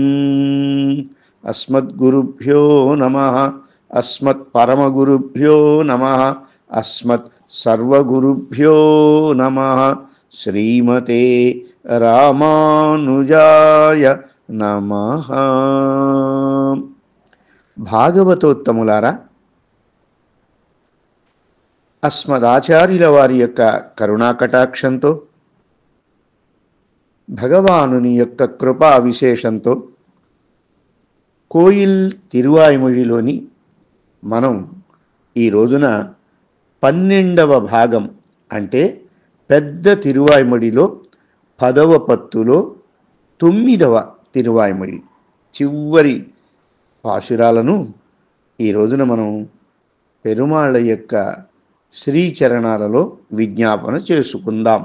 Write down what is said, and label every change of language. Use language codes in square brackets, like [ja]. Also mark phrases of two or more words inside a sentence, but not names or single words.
[sa] अस्मद्गुरुभ्यो नमः। अस्मत्परमगुरुभ्यो नमः। अस्मत् सर्वगुरुभ्यो नमः। श्रीमते रामानुजाय नमः। [te] భాగవతోత్తములారా, అస్మదాచార్యుల వారి యొక్క కరుణాకటాక్షంతో, భగవానుని యొక్క కృపా విశేషంతో కోయిల్ తిరువాయిమొழிలోని మనం ఈ రోజున 12వ భాగం అంటే పెద్ద తిరువాయిమొழிలో 10వ పత్తులో 9వ తిరువాయిమొഴി చివరి పాశురాలను ఈ రోజున మనం పెరుమాళ్ళ యొక్క శ్రీచరణాలలో విజ్ఞాపన చేసుకుందాం.